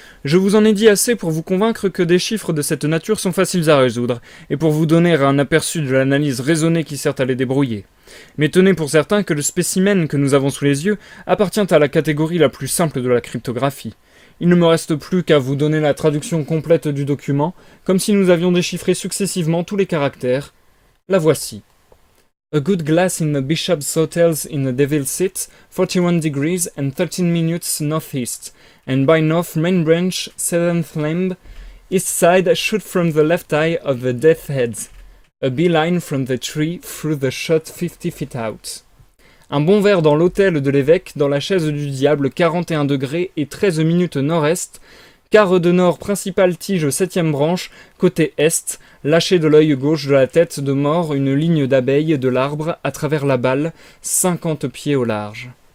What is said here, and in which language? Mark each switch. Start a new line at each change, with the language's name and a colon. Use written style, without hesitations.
French: Je vous en ai dit assez pour vous convaincre que des chiffres de cette nature sont faciles à résoudre, et pour vous donner un aperçu de l'analyse raisonnée qui sert à les débrouiller. Mais tenez pour certain que le spécimen que nous avons sous les yeux appartient à la catégorie la plus simple de la cryptographie. Il ne me reste plus qu'à vous donner la traduction complète du document, comme si nous avions déchiffré successivement tous les caractères. La voici.
English: A good glass in the Bishop's Hotels in the Devil's Seat, 41 degrees and 13 minutes northeast, and by north main branch, 7th limb, east side shoot from the left eye of the death heads. A beeline from the tree through the shot 50 feet out.
French: Un bon verre dans l'hôtel de l'évêque, dans la chaise du diable, 41 degrés et 13 minutes nord-est, quart de nord principale tige 7e branche, côté est, lâché de l'œil gauche de la tête de mort une ligne d'abeilles de l'arbre à travers la balle, 50 pieds au large.